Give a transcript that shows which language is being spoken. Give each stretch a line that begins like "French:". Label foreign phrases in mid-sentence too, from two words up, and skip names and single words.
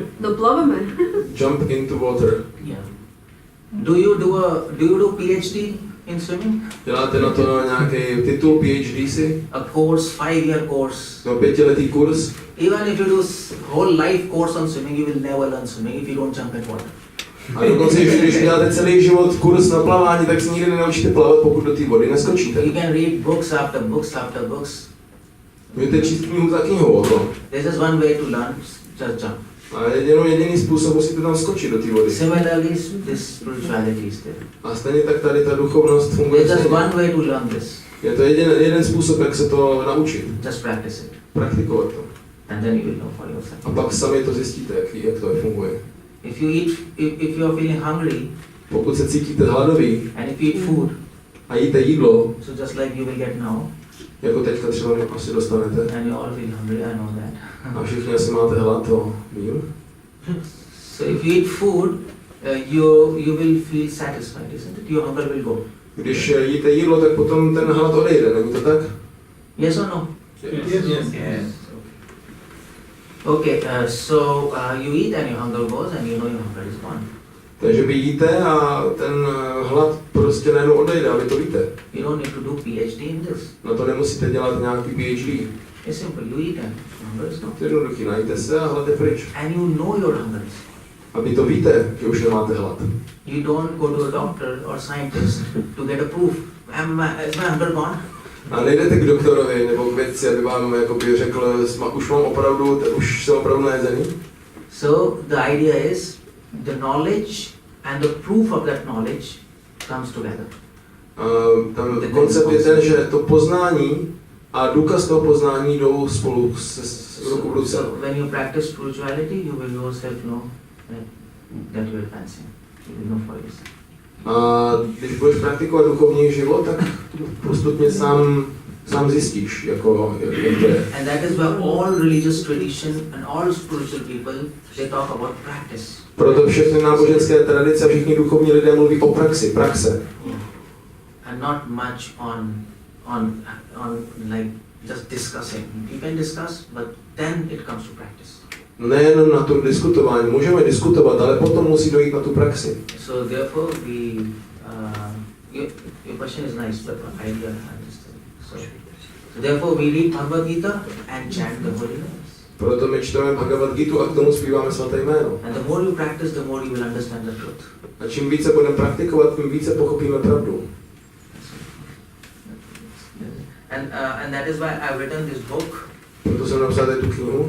Czech: No plaveme.
English: Jump into water. Yeah. Do you do PhD in swimming?
Czech: Děláte na to nějaký titul PhD si?
English: A course, 5-year course.
Czech: No 5letý kurz.
English: Even if you do whole life course on swimming, you will never learn swimming if you don't jump in water.
Czech: A dokonce, když děláte celý život kurz na plavání, tak se nikdy nenaučíte plavat, pokud do té vody neskočíte.
English: You can read books after books after books.
Czech: Můžete číst knihu za knihou o tom.
English: There's just one way to learn, just jump.
Czech: A jediný způsob, musíte tam skočit do té vody.
English: Similarly, this spirituality is there.
Czech: A stejně tak tady ta duchovnost funguje.
English: There's just one way to learn this.
Czech: Je to jeden způsob, jak se to naučit.
English: Just practice it.
Czech: Praktikovat to.
English: And then you will know for yourself.
Czech: A pak sami to zjistíte, jak to funguje.
English: If you are feeling hungry,
Czech: pokud se cítíte hladový
English: and if you eat food,
Czech: a jíte jídlo,
English: so just like you will get now,
Czech: jako teďka třeba asi dostanete,
English: and you all feel hungry, I know that.
Czech: a všichni asi máte hlad, to vím.
English: So if you eat food, you will feel satisfied, isn't it? Your hunger will go.
Czech: Když jíte jídlo, tak potom ten hlad odejde, není to tak?
English: Yes or no? Yes. Okay, so you eat and your hunger goes and you know your hunger is gone.
Czech: Takže vy jíte a ten hlad prostě najednou odejde, a vy to víte.
English: You don't need to do PhD in this.
Czech: Na to nemusíte dělat nějaký PhD.
English: It's simple, you eat and hunger is gone.
Czech: To je jednoduchý, najíte se a hlad je pryč.
English: And you know your hunger is gone.
Czech: A vy to víte, že už nemáte hlad.
English: You don't go to a doctor or scientist to get a proof. Is my hunger gone?
Czech: A nejdete k doktorovi nebo k vědci, aby vám jakoby řekl, už jsem opravdu najezený.
English: So the idea is the knowledge and the proof of that knowledge comes together.
Czech: Tam koncept je ten, že to poznání a důkaz toho poznání jdou spolu ruku v ruce.
English: So when you practice spirituality, you will yourself know that you are advancing. You will know for yourself.
Czech: A když budeš praktikovat duchovní život, tak postupně sám zjistíš, jak to je.
English: And that is why all religious tradition and all spiritual people, they talk about practice.
Czech: Proto všechny náboženské tradice a všichni duchovní lidé mluví o praxe.
English: And not much on like just discussing. You can discuss, but then it comes to practice.
Czech: Nejenom na tom diskutování, můžeme diskutovat, ale potom musí dojít na tu praxi.
English: So therefore your question is nice, but idea I understand. So therefore we read Bhagavad-gita and chant the holy names.
Czech: Proto my čteme Bhagavad-gitu a k tomu zpíváme svaté jméno.
English: And the more you practice, the more you will understand the truth.
Czech: A čím více budeme praktikovat, tím více pochopíme pravdu.
English: And that is why I've written this book.
Czech: Proto jsem napsal tu knihu.